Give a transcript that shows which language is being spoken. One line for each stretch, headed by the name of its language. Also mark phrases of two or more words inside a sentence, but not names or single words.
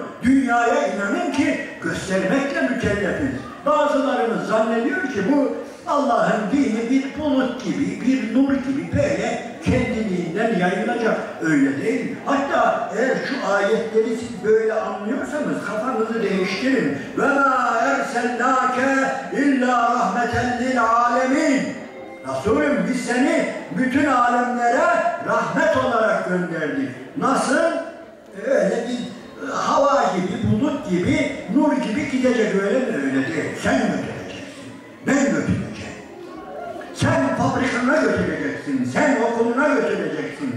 Turkish: Dünyaya inanın ki göstermekle mükellefiz. Bazılarımız zannediyor ki bu Allah'ın dini bir bulut gibi, bir nur gibi böyle kendiliğinden yayılacak. Öyle değil. Hatta eğer şu ayetleri siz böyle anlıyorsanız kafanızı değiştirin.
Arabic: وَمَا اَرْسَلْنَاكَ اِلَّا رَحْمَةً لِلْعَالَمِينَ.
Turkish: Resulüm biz seni bütün alemlere rahmet olarak gönderdik. Nasıl? Öyle bir hava gibi, bulut gibi, nur gibi gidecek, öyle mi? Öyle değil. Sen götüreceksin. Ben götüreceğim. Sen fabrikana götüreceksin. Sen okuluna götüreceksin.